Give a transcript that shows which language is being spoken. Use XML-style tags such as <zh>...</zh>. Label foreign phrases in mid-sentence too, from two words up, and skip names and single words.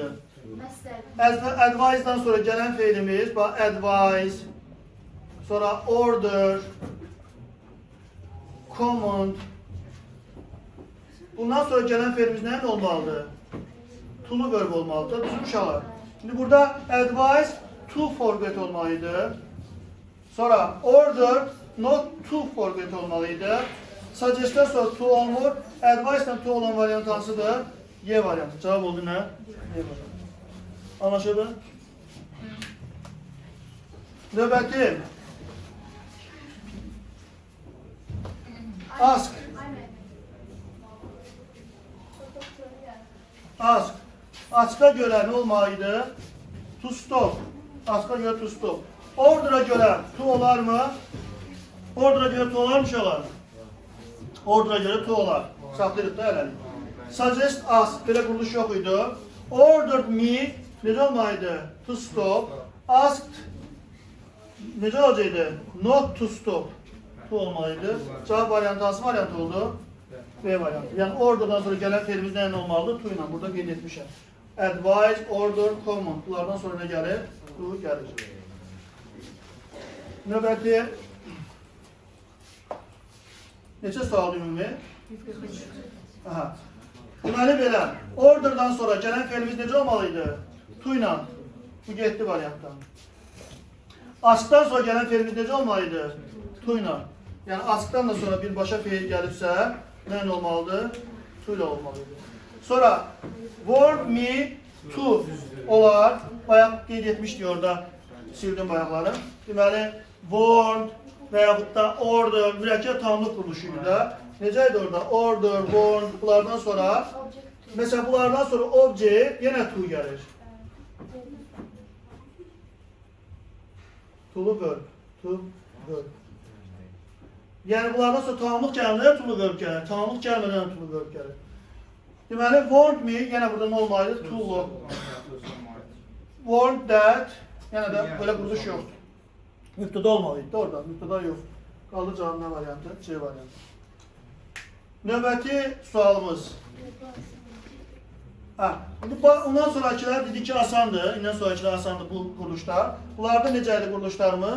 <az>Advise'dan sonra gələn feilimiz, bax, advise, sonra</az> <en>order, command.</en> <az>Bundan sonra gələn feilimiz nə olmalıdır? To'lu verb olmalıdır. Bizim uşaqlar. Şimdi burada advise,</az> <en>to forget</en> <az>olmalıydı. Sonra order,</az> <en>not to forget</en> <az>olmalıydı. Suggest'dən sonra to olmur. Advice'dan to olan variant hansıdır? Y variantı. Cavab oldu nə? Y variantı. Anlaşıldı? Növbəti. Ask. Ask. Ask'a görə nə olmalıydı?</az> <en>To stop.</en> <az>Ask'a görə</az> <en>to stop.</en> <az>Order'a görə to olar mı? Order'a görə to olar mı uşaqlar? Order'a görə to olar. Saxlayırıq da eləlik.</az> <en>Suggest us.</en> <az>Belə quruluş yox idi.</az> <en>Ordered me.</en> <az>Necə olmalıydı?</az> <en>To stop. Asked.</en> <az>Necə olacaqdı?</az> <en>Not to stop.</en> <az>To olmalıydı. Cavab variantı hansı variant oldu? B variantı. Yəni order'dan sonra gələn feilimiz nə olmalıdır? To ilə. Burada qeyd etmişəm.</az> <en>advise, order, command.</en> <az>Bunlardan sonra nə gəlir? To gəlir. Növbəti neçə sual ümumi? 145. Aha. Deməli belə, orderdan sonra gələn fe'limiz necə olmalıydı? To ilə. Bu getdi variantdan. Askdan sonra gələn fe'limiz necə olmalıydı? To ilə. Yəni askdan da sonra birbaşa fe'il gəlibsə, nə ilə olmalıdır? To ilə olmalıydı. Sonra</az> <en>warn me to</en> <az>olar. Bayaq qeyd etmişdik orada, sildim bayaqları. Deməli, warn və yaxud da order, mürəkkəb tamlıq quruluşuydu da. Necə idi orada?</az> <en>Order, warn,</en> <az>bunlardan sonra, mesela bunlardan sonra object yenə to gəlir. To'lu verb,</az> <en>to verb.</en> <az>Yəni bunlardan sonra tamamlıq gəlmədən to'lu verb gəlir, tamamlıq gəlmədən to'lu verb gəlir. Deməli,</az> <en>warned me,</en> <az>yenə burada nə olmalıydı?</az> <en>To. Warned that,</en> <az>yenə də belə quruluş yoxdur. Mübtəda olmalıydı da orada, mübtəda yox. Qaldı cavab nə variantı? C variantı. Növbəti sualımız. Ondan sonrakilər dedik ki, asandır. İndən sonrakilər asandır bu quruluşlar. Bunlarda necə idi quruluşlarımız?</az>